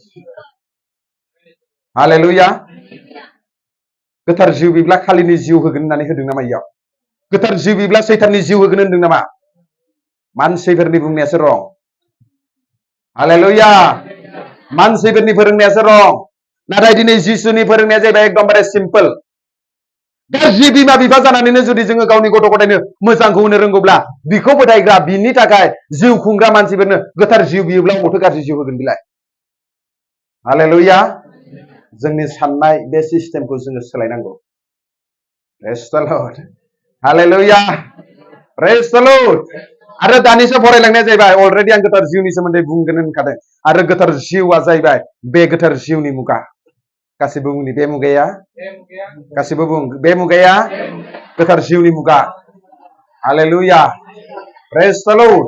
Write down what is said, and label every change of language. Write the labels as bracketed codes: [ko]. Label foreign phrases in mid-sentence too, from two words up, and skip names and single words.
[brx] हालेलुया गोथार जिउ बिब्ला खालिनि जिउ होगोन होननानै होदों नामा इयाव गोथार जिउ बिब्ला सैताननि जिउ होगोन होनदों नामा मानसिफोरनि बुंनायासो रं हालेलुया मानसिफोरनि फोरोंनायासो रं नाथाय दिनै जिसुनि फोरोंनाया जाहैबाय एकदमबारे सिम्पोल गाज्रि बिमा बिफा जानानैनो जुदि जोङो गावनि गथ' गथायनो मोजांखौ होनो रोंगौब्ला बिखौ फोथायग्रा बिनि थाखाय जिउ खुंग्रा मानसिफोरनो गोथार जिउ बियोब्ला अबावथो गाज्रि जिउ होगोन बिलाय हालेलुया जोंनि साननाय बे सिस्टेमखौ जोङो सोलायनांगौ [en] praise the Lord [brx] हालेलुया [en] praise the Lord [brx] आरो दानिसो फरायलांनाया जाहैबाय अलरेडि आं गोथार जिउनि सोमोन्दै बुंगोन होनखादों आरो गोथार जिउआ जाहैबाय बे गोथार जिउनि मुगा गासिबो बुंनि बे मुगाया गासिबो बुं बे मुगाया गोथार जिउनि मुगा हालेलुया [en] praise the Lord